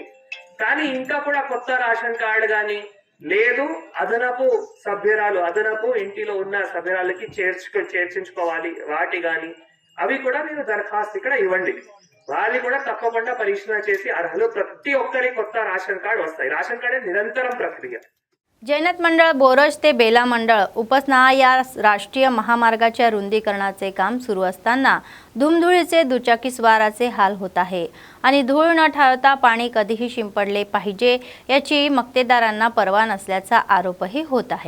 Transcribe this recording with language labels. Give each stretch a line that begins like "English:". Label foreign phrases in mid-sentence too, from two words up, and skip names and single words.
Telugu: కానీ ఇంకా కూడా కొత్త
English: ration card
Telugu: కానీ లేదు, అదనపు సభ్యురాలు, అదనపు ఇంటిలో ఉన్న సభ్యురాలకి చేర్చించుకోవాలి వాటి కానీ, అవి కూడా మీరు దరఖాస్తు ఇక్కడ ఇవ్వండి. వాళ్ళు కూడా తప్పకుండా పరిశీలన చేసి అర్హులు ప్రతి ఒక్కరి కొత్త
English: ration card
Telugu: వస్తాయి.
English: ration card
Telugu: నిరంతర ప్రక్రియ.
Marathi: जैनत मंडळ बोरज ते बेला मंडळ उपसना या राष्ट्रीय महामार्गाच्या रुंदीकरणाचे काम सुरू असताना धुमधुळीचे दुचाकीस्वाराचे हाल होत आहे आणि धूळ न ठाळता पाणी कधीही शिंपडले पाहिजे याची मक्तेदारांना पर्वा नसल्याचा आरोपही होत आहे.